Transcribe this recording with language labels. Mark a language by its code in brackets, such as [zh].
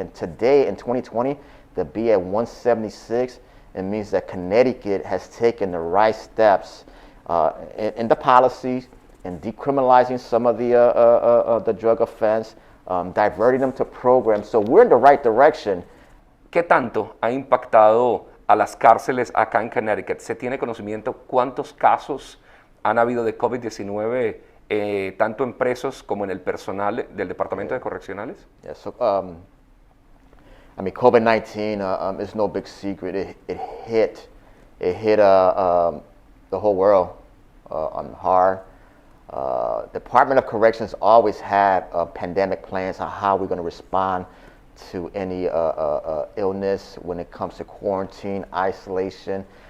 [en] And today, in 2020, to be at 176, it means that Connecticut has taken the right steps in the policies, in decriminalizing some of the drug offense, diverting them to programs. So we're in the right direction. [es] ¿Qué tanto ha impactado a las cárceles acá en Connecticut? ¿Se tiene conocimiento cuántos casos han habido de COVID-19 tanto en presos como en el personal del Departamento de Correccionales? [en] Yeah, so, I mean, COVID-19 is no big secret. It hit the whole world hard. Department of Corrections always had pandemic plans on how we're going to respond to any illness when it comes to quarantine, isolation.